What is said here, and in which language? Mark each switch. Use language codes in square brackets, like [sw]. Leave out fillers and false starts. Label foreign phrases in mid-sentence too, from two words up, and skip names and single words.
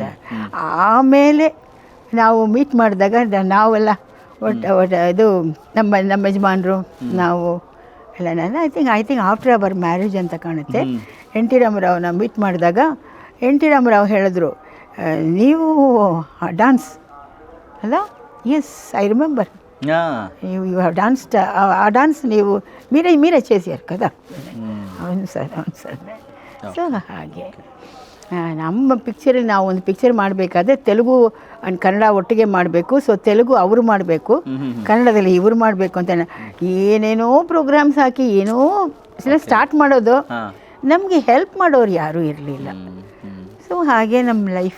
[kn] ಆಮೇಲೆ ನಾವು ಮೀಟ್ ಮಾಡಿದಾಗ ನಾವೆಲ್ಲ ಇದು ನಮ್ಮ ಯಜಮಾನರು ನಾವು ಎಲ್ಲ [en] I think after our marriage [kn] ಅಂತ ಕಾಣುತ್ತೆ. ಎನ್ ಟಿ ರಾಮರಾವ್ನ ಮೀಟ್ ಮಾಡಿದಾಗ ಎನ್ ಟಿ ರಾಮರಾವ್ ಹೇಳಿದ್ರು, ನೀವು ಡಾನ್ಸ್ ಅಲ್ಲ? ಎಸ್, [en] I remember you have danced a dance [te] నీవు మీరే చేశారు కదా. అవును సార్. [kn] ಸೊ ಹಾಗೆ ನಮ್ಮ ಪಿಕ್ಚರಲ್ಲಿ ನಾವು ಒಂದು ಪಿಕ್ಚರ್ ಮಾಡಬೇಕಾದ್ರೆ ತೆಲುಗು ಆ್ಯಂಡ್ ಕನ್ನಡ ಒಟ್ಟಿಗೆ ಮಾಡಬೇಕು. ಸೊ ತೆಲುಗು ಅವರು ಮಾಡಬೇಕು, ಕನ್ನಡದಲ್ಲಿ ಇವರು ಮಾಡಬೇಕು ಅಂತ ಏನೇನೋ ಪ್ರೋಗ್ರಾಮ್ಸ್ ಹಾಕಿ ಏನೋ ಸ್ಟಾರ್ಟ್ ಮಾಡೋದು. ನಮಗೆ ಹೆಲ್ಪ್ ಮಾಡೋರು ಯಾರೂ ಇರಲಿಲ್ಲ. ಸೊ ಹಾಗೆ ನಮ್ಮ ಲೈಫ್.